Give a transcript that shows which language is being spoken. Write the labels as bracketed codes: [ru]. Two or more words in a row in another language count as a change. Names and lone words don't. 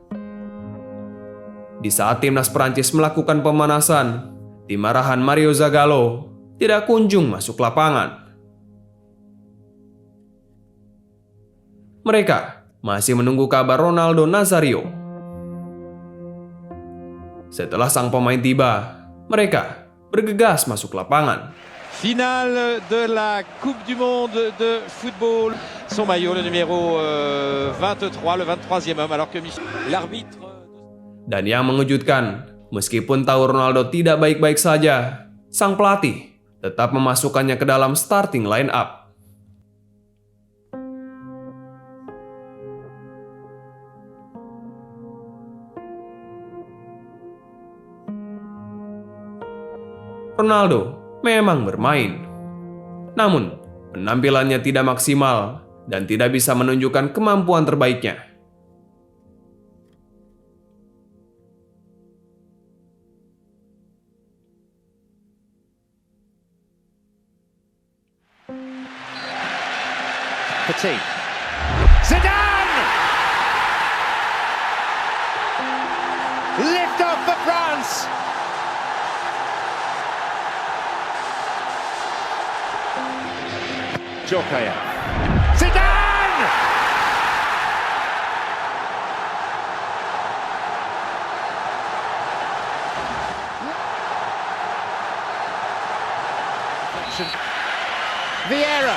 [id] Di saat timnas Prancis melakukan pemanasan, tim arahan Mario Zagallo tidak kunjung masuk lapangan. Mereka masih menunggu kabar Ronaldo Nazário. Setelah sang pemain tiba, mereka bergegas masuk lapangan. [fr] Finale de la Coupe du Monde de football. Son maillot, le numéro 23, le 23e homme, alors que l'arbitre... [id] Dan yang mengejutkan, meskipun tahu Ronaldo tidak baik-baik saja, sang pelatih tetap memasukkannya ke dalam [en] starting line-up. [id] Ronaldo memang bermain, namun penampilannya tidak maksimal dan tidak bisa menunjukkan kemampuan terbaiknya. [fr] Petit. Zidane! [en] Lift off for France! Djokaya. [fr] Zidane! Vieira.